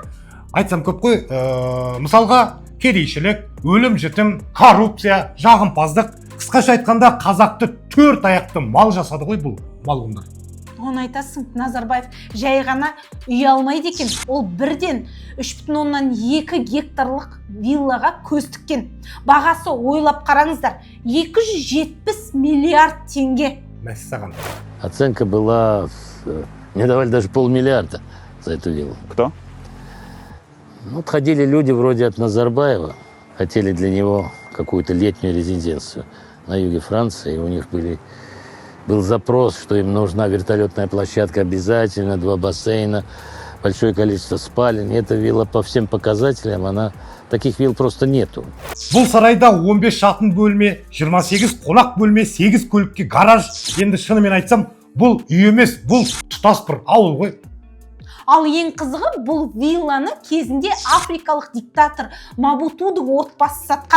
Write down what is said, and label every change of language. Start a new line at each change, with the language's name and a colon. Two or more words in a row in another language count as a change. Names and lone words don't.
Kazakh: Айтсам көп қой, мысалға кедейшілік, өлім жітім, коррупция, жағымпаздық, қысқаша айтқанда қазақты 4 аяқты мал жасады ғой бұл малғындар. Оны айтасың, Назарбаев жай ғана үй алмайды екен. Ол бірден 3,2 гектарлық виллаға көз тіккен. Бағасы ойлап қараңыздар, 270 миллиард теңге. Мәссаған.
Russian: Оценка была, мне давали даже полмиллиарда за эту виллу. Кто? Ходили люди вроде от Назарбаева, хотели для него какую-то летнюю резиденцию на юге Франции, и у них были был запрос, что им нужна вертолетная площадка обязательно, 2 бассейна, большое количество спален. Эта вилла по всем показателям, таких вилл просто нету.
Kazakh: Бұл сарайда 15 жатын бөлме, 28 қонақ бөлме, 8 көлікке гараж. Енді шынымен айтсам, бұл үй емес, бұл тұтас бір ауыл ғой. Ал ең қызығы, бұл вилланы кезінде африкалық диктатор Мабутудың отбасы сатқан.